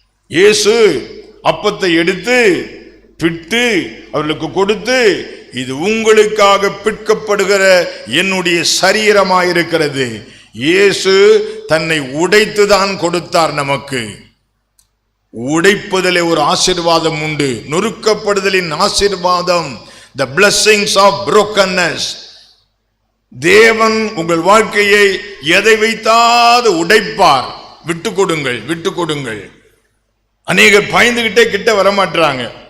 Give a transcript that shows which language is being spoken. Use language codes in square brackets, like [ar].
[ta] இயேசு அப்பத்தை எடுத்து பிட்டு அவர்களுக்கு கொடுத்து, இது உங்களுக்காக பிற்கப்படுகிற என்னுடைய சரீரமாயிருக்கிறது. இயேசு தன்னை உடைத்துதான் கொடுத்தார் நமக்கு. உடைப்பதிலே ஒரு ஆசீர்வாதம் உண்டு, நொறுக்கப்படுதலின் ஆசீர்வாதம். [en] The blessings of brokenness. [ta] தேவன் உங்கள் வாழ்க்கையை எதை வைத்தாது உடைப்பார். விட்டு கொடுங்கள். அநேகர் பயந்துகிட்டே கிட்ட வரமாட்டாங்க.